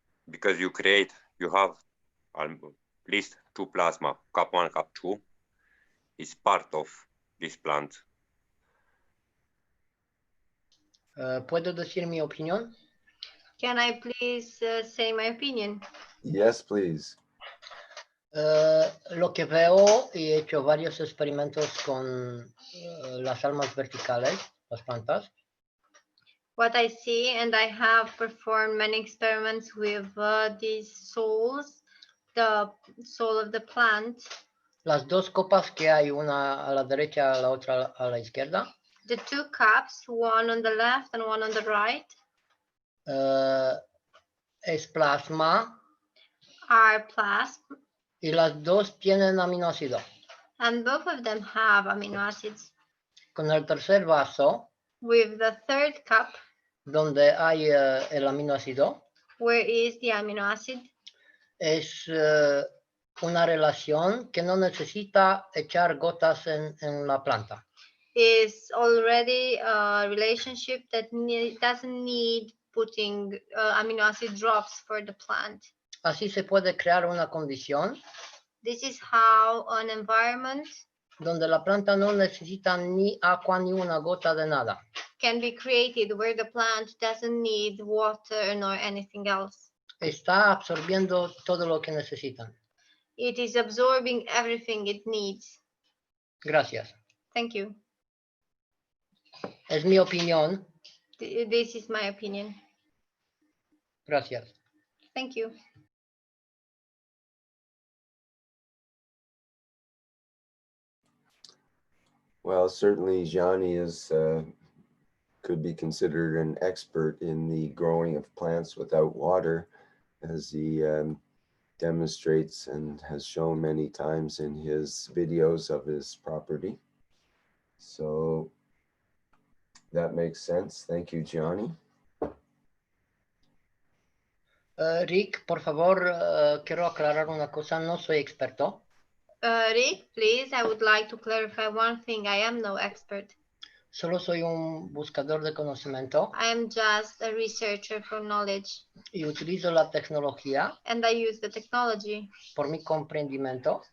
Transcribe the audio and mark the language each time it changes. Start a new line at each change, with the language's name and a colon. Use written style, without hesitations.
English: Because you have at least 2 plasma, cup 1, cup 2, is part of this plant.
Spanish: ¿Puedo decir mi opinión?
English: Can I please say my opinion? Yes, please.
Spanish: Lo que veo, y he hecho varios experimentos con las almas verticales, las plantas.
English: What I see, and I have performed many experiments with these souls, the soul of the plant.
Spanish: Las dos copas que hay, una a la derecha, la otra a la izquierda.
English: The 2 cups, one on the left and one on the right.
Spanish: Es plasma.
English: Are plasma.
Spanish: Y las dos tienen aminoácido.
English: And both of them have amino acids.
Spanish: Con el tercer vaso.
English: With the 3rd cup.
Spanish: Donde hay el aminoácido.
English: Where is the amino acid?
Spanish: Es una relación que no necesita echar gotas en la planta.
English: Is already a relationship that doesn't need putting amino acid drops for the plant.
Spanish: Así se puede crear una condición.
English: This is how an environment
Spanish: donde la planta no necesita ni agua ni una gota de nada.
English: Can be created where the plant doesn't need water nor anything else.
Spanish: Está absorbiendo todo lo que necesitan.
English: It is absorbing everything it needs.
Spanish: Gracias.
English: Thank you.
Spanish: Es mi opinión.
English: This is my opinion.
Spanish: Gracias.
English: Thank you. Well, certainly Gianni is could be considered an expert in the growing of plants without water, as he demonstrates and has shown many times in his videos of his property. So that makes sense. Thank you, Gianni.
Spanish: Rick, por favor, quiero aclarar una cosa, no soy experto.
English: Rick, please, I would like to clarify one thing. I am no expert.
Spanish: Solo soy un buscador de conocimiento.
English: I am just a researcher for knowledge.
Spanish: Y utilizo la tecnología.
English: And I use the technology.
Spanish: Por mi comprendimiento.